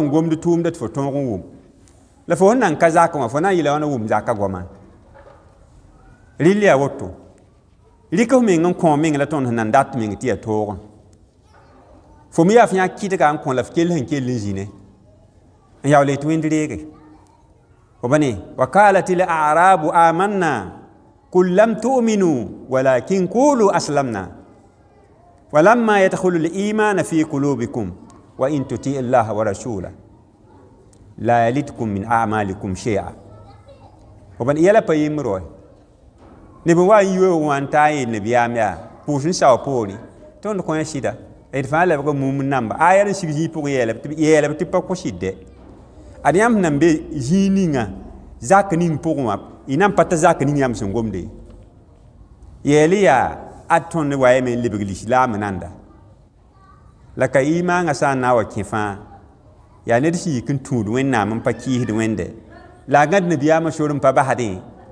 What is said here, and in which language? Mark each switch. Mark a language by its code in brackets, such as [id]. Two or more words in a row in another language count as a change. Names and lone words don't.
[mos] n gomd tʋʋmda tɩ fo tõog n wʋm la fo sẽn nan ka zakẽ wã fo na n yɩla wãna wʋm zakã goamã rɩl yaa woto rɩk f meng n kõ meng la tõnd sẽn nan dat meng tɩ yaa toogẽ fo me yaa f yãk kɩdga n kõ la f kell sẽn kell n zĩne n yaool tɩ wẽnd reege fo bane [ar] وقالت الأعراب آمنا قل لم تؤمنوا ولكن قولوا أسلمنا ولما يدخل الإيمان في قلوبكم وإن تطيعوا الله ورسوله لا يلتكم من أعمالكم شيئا [mos] fo bane yɛla pa yembr neb n wa n yi wee wã n taa n yeel nebiyaam yaa pʋʋs n sao poore tõnd kõ ya sɩda d fãa lebga mum n namba aya n sig zĩig pʋgẽ yɛɛlb tɩ pa kõ sɩdɛ ad yãmb sẽn nan be zĩig ninga zak ning pʋgẽ wã y nan pa ta zak ning yãmb sẽn gomde yɛɛl yaa ad tõnd wa yame n lebg lislaam nanda la ka imaangã sã n na n wa kẽ fãa yaa ned sẽn yik n tũud wẽnnaam n pa kɩɩsd wẽnde la a gãd nebiyaamã sor n pa basdẽ